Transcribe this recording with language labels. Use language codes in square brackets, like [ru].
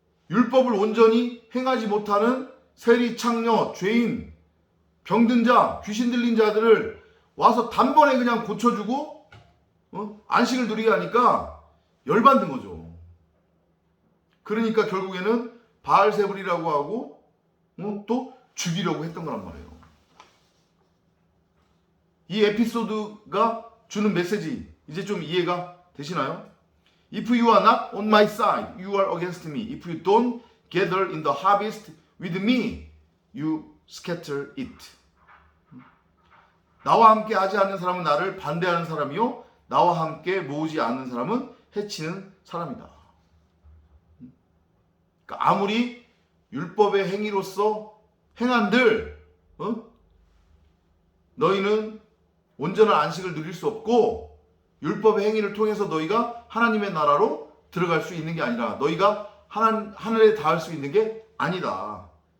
[ko] 율법을 온전히 행하지 못하는 세리, 창녀, 죄인, 병든 자, 귀신 들린 자들을 와서 단번에 그냥 고쳐주고 안식을 누리게 하니까 열받는 거죠. 그러니까 결국에는 바알세불이라고 하고 또 죽이려고 했던 거란 말이에요. 이 에피소드가 주는 메시지 이제 좀 이해가 되시나요? [en] If you are not on my side, you are against me. If you don't gather in the harvest with me, you scatter it. [ko] 나와 함께 하지 않는 사람은 나를 반대하는 사람이요, 나와 함께 모으지 않는 사람은 해치는 사람이다. 그러니까 아무리 율법의 행위로서 행한들 너희는 온전한 안식을 누릴 수 없고, 율법의 행위를 통해서 너희가 하나님의 나라로 들어갈 수 있는 게 아니라, 너희가 하늘에 닿을 수 있는 게 아니다.